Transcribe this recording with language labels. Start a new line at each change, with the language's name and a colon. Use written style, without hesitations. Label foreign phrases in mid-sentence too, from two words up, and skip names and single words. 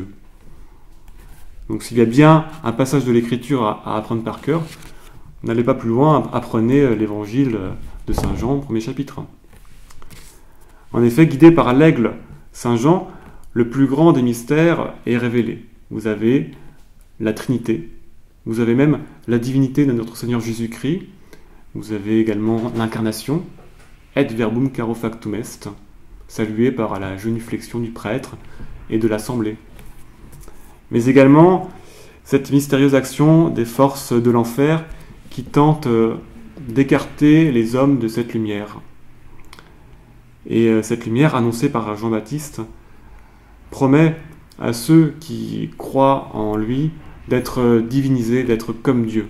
French: Donc s'il y a bien un passage de l'Écriture à apprendre par cœur, n'allez pas plus loin, apprenez l'évangile de Saint Jean, premier chapitre. En effet, guidé par l'aigle Saint Jean, le plus grand des mystères est révélé. Vous avez la Trinité, vous avez même la divinité de notre Seigneur Jésus-Christ, vous avez également l'incarnation,
Latin: et verbum caro factum est,
French: salué par la genuflexion du prêtre et de l'assemblée. Mais également cette mystérieuse action des forces de l'enfer qui tentent d'écarter les hommes de cette lumière. Et cette lumière, annoncée par Jean-Baptiste, promet à ceux qui croient en lui d'être divinisés, d'être comme Dieu.